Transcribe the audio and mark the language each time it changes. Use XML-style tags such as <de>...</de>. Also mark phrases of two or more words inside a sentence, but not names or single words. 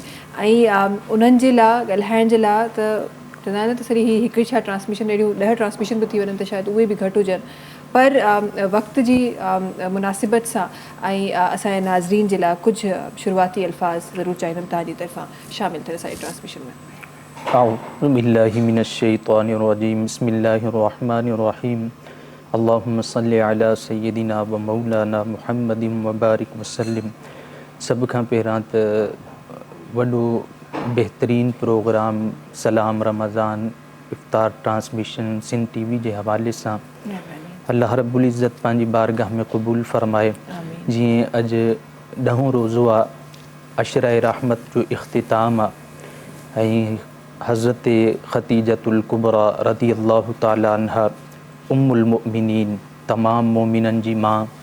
<sd>ऐं उन्हनि जे लाइ ॻाल्हाइण जे लाइ त चवंदा आहिनि न त सरी ही हिकु छा ट्रांसमिशन अहिड़ियूं 10 ट्रांसमिशन बि थी वञनि त शायदि उहे बि घटि हुजनि, पर वक़्त जी मुनासिबत सां ऐं असांजे नाज़रीन जे लाइ कुझु शुरूआती अल्फाज़ ज़रूरु चाहींदमि तव्हांजी तरफ़ां शामिलु थियण असांजी ट्रांसमिशन में।</sd> <ar>أعوذ بالله من الشيطان الرجيم بسم الله الرحمن الرحيم اللهم صل على سيدنا ومولانا محمد وبارك وسلم.</ar> <sd>सभ खां पहिरां त वॾो बहितरीन प्रोग्राम सलाम रमज़ान इफ़्तार ट्रांसमिशन सिंध टीवी जे हवाले सां अल्लाह रब्बुल इज़्ज़त पंहिंजी बारगाह में क़बूल फ़रमाए। जीअं अॼु 10हों रोज़ो आहे, अशरा रहमत जो इख़्तिताम आहे ऐं हज़रत ख़तीजतुल कुबरा</sd> <ar>رضي الله تعالى عنها أم المؤمنين</ar> <sd>तमाम मोमिननि जी मां</sd>